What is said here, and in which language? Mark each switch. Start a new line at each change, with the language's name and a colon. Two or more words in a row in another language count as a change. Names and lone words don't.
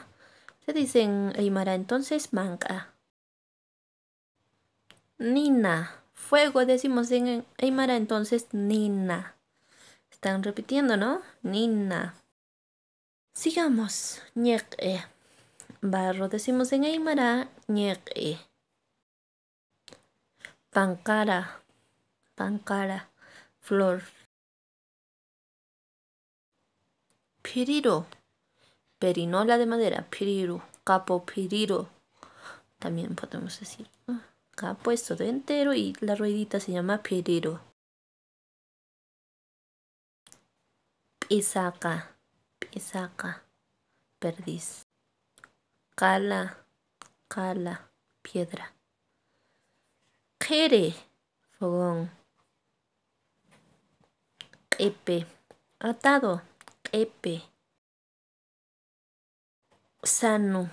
Spanish: Se dice en Aymara entonces manca.
Aymara: Nina.
Spanish: Fuego decimos en Aymara entonces nina. Están repitiendo, ¿no? Nina. Sigamos. Ñeque. Barro decimos en Aymara ñeque.
Aymara: Pancara. Pancara. Flor. Piriro.
Spanish: Perinola de madera. Piriro.
Aymara: Capo piriro.
Spanish: También podemos decir. Capo es todo entero y la ruedita se llama piriro.
Aymara: Pisaca. Pisaca.
Spanish: Perdiz. Cala.
Aymara: Cala. Piedra. Jere.
Spanish: Fogón. Epe.
Aymara: Atado. Epe. Sano.